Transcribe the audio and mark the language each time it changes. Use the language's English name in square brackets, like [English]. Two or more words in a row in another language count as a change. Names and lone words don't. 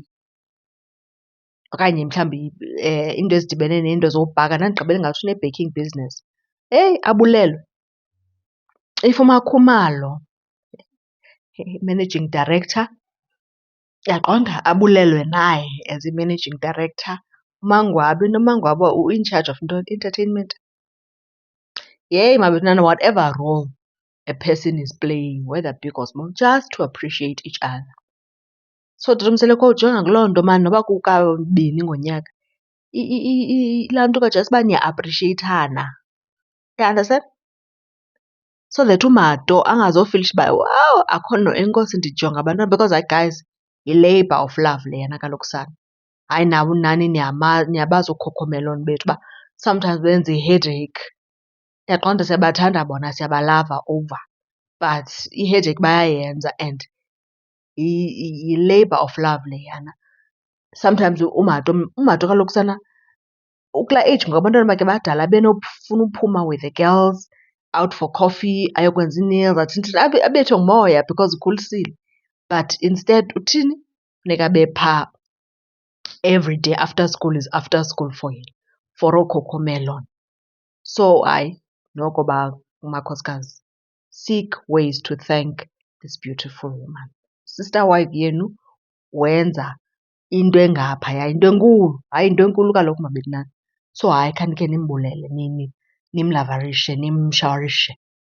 [Xhosa] Okanye mhlawumbi iinto ezidibene neento zobhaka, ndandigqibele ngathi une-baking business. Abulelwe. If uMakhumalo, [English] managing director, [Xhosa] uyaqonda abulelwe naye as i-managing director. uMangwabi, uMangwabi u-in charge of ntoni? [English] Entertainment. Mabethunana, whatever role a person is playing, whether big or small, just to appreciate each other. [Xhosa] So tata uMseleko ujonga kuloo nto maan noba kukabini ngonyaka, laa nto ka-just uba niya-appreciathana. [English] You understand? So that [Xhosa] uMato angazofilisha uba wow, akho nto, enkosi ndijonga abantwana, [English] because guys, [Xhosa] yi- [English] labour of love [Xhosa] leyana kaloku sana. Hayi nani niyabazi ooCocomelon bethu uba sometimes benza i-headache. Ndiyaqonda siyabathanda bona, siyabalava over, but i-headache bayayenza and yi- [English] labour of love [Xhosa] leyana. Sometimes umato kaloku sana ukulaa age ngoku abantwana bakhe badala benofuna uphuma [English] with the girls out for coffee, [Xhosa] ayokwenza ii-nails, athini thini, abethwe ngumoya because ukhulisile. But instead uthini? Funeka abe phaa [English] every day, after school is after school for [Xhosa] yena, for ooCocomelon. So hayi, noko makhosikazi, [English] seek ways to thank this beautiful woman. Sister wife yenu wenza into engaphaya, yinto enkulu. Hayi, yinto enkulu kaloku mabethu nani. So hayi, khanike nimbulele, nimlavarishe, nimshawarishe.